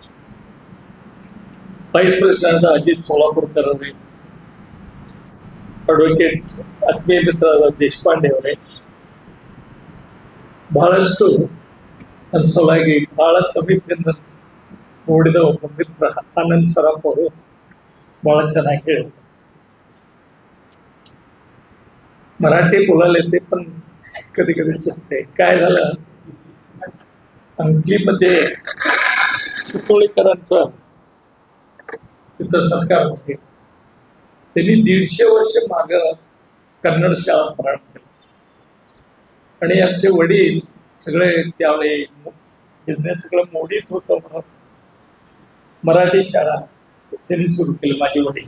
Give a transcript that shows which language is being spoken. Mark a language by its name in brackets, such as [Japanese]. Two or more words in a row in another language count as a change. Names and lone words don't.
[English] vice president [Kannada] ಅಜಿತ್ ಸೋಲಾಪುರ್ಕರ್ ಅವರೇ, ಅಡ್ವೊಕೇಟ್ ಆತ್ಮೀಯ ಮಿತ್ರ ಆದ ದೇಶಪಾಂಡೆ ಅವರೇ, ಬಹಳಷ್ಟು ನನ್ನ ಸಲುವಾಗಿ ಬಹಳ ಸಮೀಪದಿಂದ ನೋಡಿದ ಒಬ್ಬ ಮಿತ್ರ ಆನಂದ್ ಸರಾಫ್ ಅವರು बड़ा ಚೆನ್ನಾಗಿ ಹೇಳಿದ್ರು. [Marathi] मराठी बोलायला येते पण कधी कधी चुकते. काय झालं, अंकलीमध्ये सुतोळीकरांचं तिथं सरकार होते. त्यांनी 150 वर्ष माग कन्नड शाळा प्रारंभ केली आणि आमचे वडील सगळे त्यावेळी बिझनेस सगळं मोडीत होतं म्हणून मराठी शाळा त्यांनी सुरू केली माझे वडील.